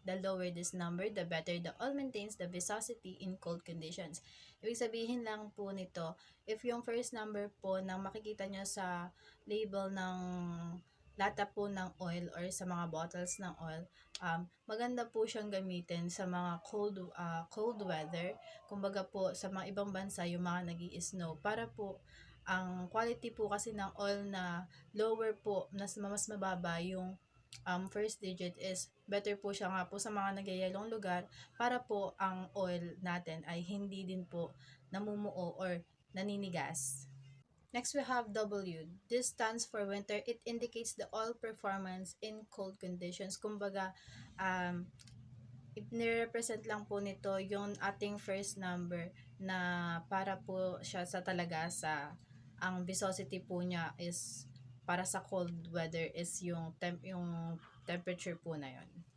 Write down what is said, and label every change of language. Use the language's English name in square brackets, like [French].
[English] The lower this number, the better the oil maintains the viscosity in cold conditions. [Filipino] Ibig sabihin lang po nito, if yung first number po na makikita nyo sa label ng lata po ng oil or sa mga bottles ng oil, maganda po siyang gamitin sa mga cold weather. Kumbaga po sa mga ibang bansa, yung mga nag-i-snow, para po ang quality po kasi ng oil na lower po, mas mababa yung first digit is better po siya nga po sa mga nagyayalong lugar para po ang oil natin ay hindi din po namumuo or naninigas. [English] Next, we have W. This stands for winter. It indicates the oil performance in cold conditions. [Filipino] Kumbaga, nire-represent lang po nito yung ating first number na para po siya sa talaga sa ang viscosity po niya is para sa cold weather is yung temperature po na yon.